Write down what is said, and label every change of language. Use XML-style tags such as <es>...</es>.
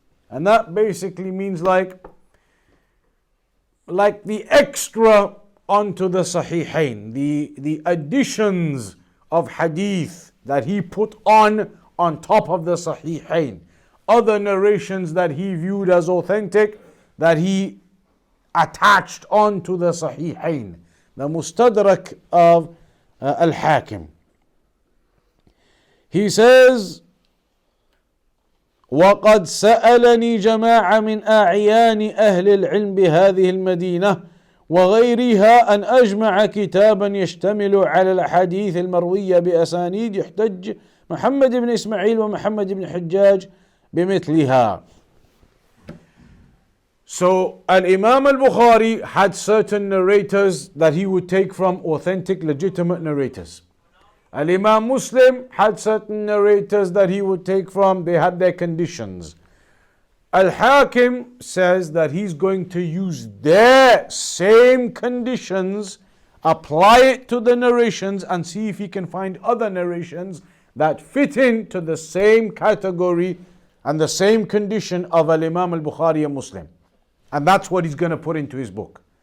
<en>And that basically means like the extra onto the Sahihain, the additions of hadith that he put on top of the Sahihain. Other narrations that he viewed as authentic, that he attached on to the Sahihain. The Mustadrak of Al Hakim. He says,</en> <ar>وقد سألني جماعة من أعيان أهل العلم بهذه المدينة وغيرها أن أجمع كتابا يشتمل على الأحاديث المروية بأسانيد يحتج محمد بن إسماعيل ومحمد بن حجاج بمثلها.</ar> <en>So Al-Imam al-Bukhari had certain narrators that he would take from authentic, legitimate narrators. Al-Imam Muslim had certain narrators that he would take from, they had their conditions. Al-Hakim says that he's going to use their same conditions, apply it to the narrations, and see if he can find other narrations that fit into the same category and the same condition of Al-Imam al-Bukhari and Muslim. And that's what he's going to put into his book.</en>